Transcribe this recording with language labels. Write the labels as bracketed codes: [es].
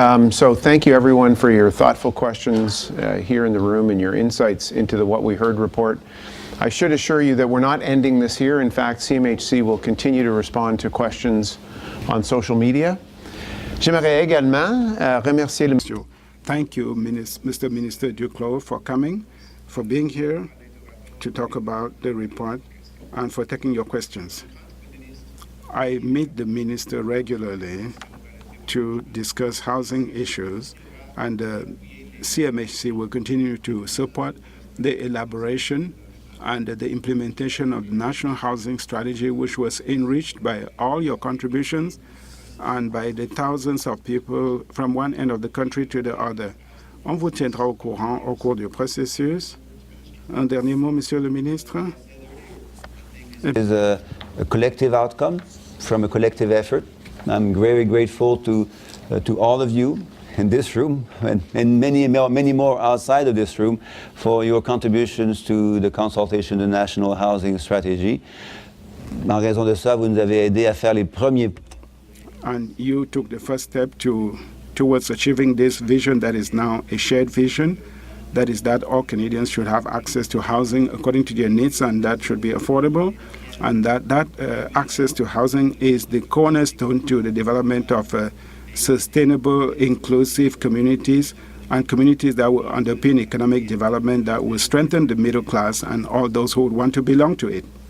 [en] So thank you everyone for your thoughtful questions here in the room and your insights into the What We Heard report. I should assure you that we're not ending this here. In fact, CMHC will continue to respond to questions on social media. [fr] J'aimerais également remercier le... [en] Thank you, Mr. Minister Duclos, for coming, for being here to talk about the report, and for taking your questions. I meet the minister regularly to discuss housing issues, and CMHC will continue to support the elaboration and the implementation of the National Housing Strategy, which was enriched by all your contributions and by the thousands of people from one end of the country to the other. [fr] On vous tiendra au courant au cours du processus. Un dernier mot, Monsieur le Ministre. [en] It is a collective outcome from a collective effort. I'm very grateful to all of you in this room and many more outside of this room for your contributions to the consultation of the National Housing Strategy. [fr] En raison de ça, vous nous avez aidé à faire les premiers. [en] And you took the first step towards achieving this vision that is now a shared vision, that is that all Canadians should have access to housing according to their needs, and that should be affordable, and that access to housing is the cornerstone to the development of sustainable, inclusive communities, and communities that will underpin economic development, that will strengthen the middle class and all those who would want to belong to it.